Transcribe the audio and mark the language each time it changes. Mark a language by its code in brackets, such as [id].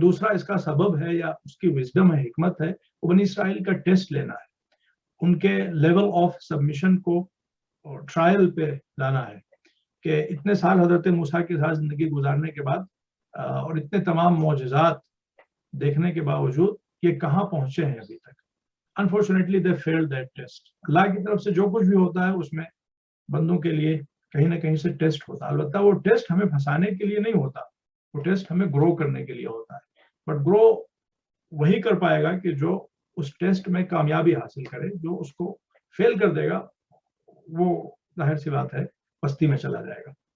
[ur] اس کا سبب ہے یا اس کی وزڈم ہے، حکمت ہے، وہ بنی اسرائیل کا ٹیسٹ لینا ہے، ان کے لیول آف سبمیشن کو ٹرائل پہ لانا ہے کہ اتنے سال حضرت موسیٰ کے ساتھ زندگی گزارنے کے بعد اور اتنے تمام معجزات دیکھنے کے باوجود یہ کہاں پہنچے ہیں ابھی تک۔ [en] unfortunately they failed that test. [ur] اللہ کی طرف سے جو کچھ بھی ہوتا ہے اس میں بندوں کے لیے کہیں نہ کہیں سے ٹیسٹ ہوتا ہے. البتہ وہ ٹیسٹ ہمیں پھنسانے کے لیے نہیں ہوتا, وہ ٹیسٹ ہمیں گرو کرنے کے لیے ہوتا ہے. بٹ گرو وہی کر پائے گا کہ جو اس ٹیسٹ میں کامیابی حاصل کرے. جو اس کو فیل کر دے گا وہ ظاہر سی بات ہے پستی میں چلا جائے گا.